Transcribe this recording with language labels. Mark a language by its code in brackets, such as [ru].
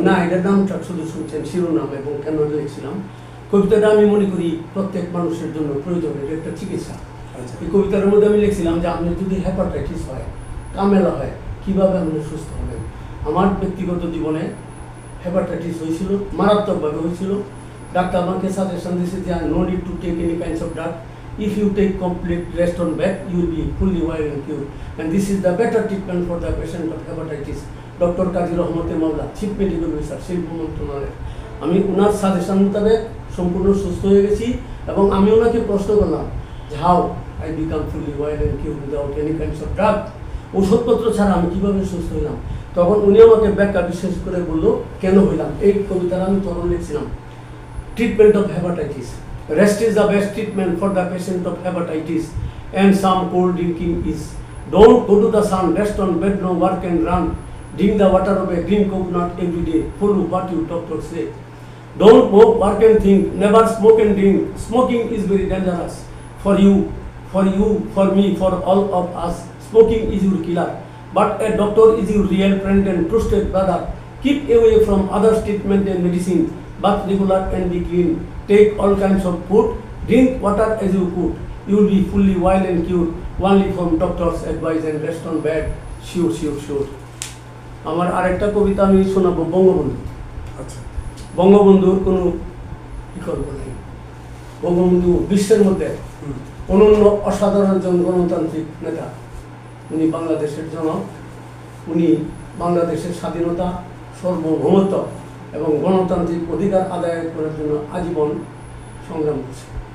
[bn] না, এটার নামটা শুধু শুনছেন, শিরোনাম এবং কেন লিখছিলাম। কবিতাটা আমি মনে করি প্রত্যেক মানুষের জন্য প্রয়োজন, এটা একটা চিকিৎসা। আচ্ছা। এই কবিতার মধ্যে আমি লিখছিলাম যে আপনি যদি হেপাটাইটিস হয়, কামেলা হয়, কিভাবে আপনি সুস্থ হবেন। আমার ব্যক্তিগত জীবনে হেপাটাইটিস হয়েছিল, মারাত্মকভাবে হয়েছিল। ডাক্তার আমাকে সাজেশন দিয়েছে যে [en] No need to take any kinds of drug, if you take complete rest on bed you will be fully well and cured, and this is the better treatment for the patient of hepatitis. [bn] Doctor কাজী রহমতে মাওলা, chief medical officer, শিল্প মন্ত্রণালয়। আমি ওনার suggestion মোতাবেক সম্পূর্ণ সুস্থ হয়ে গেছি এবং আমি ওনাকে প্রশ্ন করলাম যে [en] how I become fully well and cure without any kinds of drug, [bn] ওষুধপত্র ছাড়া আমি কীভাবে সুস্থ হইলাম। তখন উনি আমাকে ব্যাখ্যা বিশেষ করে বললো কেন হইলাম। এই কবিতাটা আমি তখন লিখছিলাম, treatment of hepatitis. [en] Rest is the best treatment for the patient of hepatitis, and some cold drinking is. Don't go to the sun, rest on bed, no work and run. Drink the water of a green coconut every day. Follow what you doctors say. Don't smoke, work and think. Never smoke and drink. Smoking is very dangerous for you, for me, for all of us. Smoking is your killer. But a doctor is your real friend and trusted brother. Keep away from other treatment and medicine. Bath regular and be clean. Take all kinds of food. Drink water as you could. You will be fully well and cured only from doctor's advice and rest on bed. Sure, sure, sure. [bn] আমার আরেকটা কবিতা আমি শোনাবো, বঙ্গবন্ধু। আচ্ছা। বঙ্গবন্ধুর কোনো বিকল্প নেই। বঙ্গবন্ধু বিশ্বের মধ্যে অনন্য অসাধারণ একজন গণতান্ত্রিক নেতা। উনি বাংলাদেশের জনক। উনি বাংলাদেশের স্বাধীনতা, সার্বভৌমত্ব এবং গণতান্ত্রিক অধিকার আদায় করার জন্য আজীবন সংগ্রাম করছে।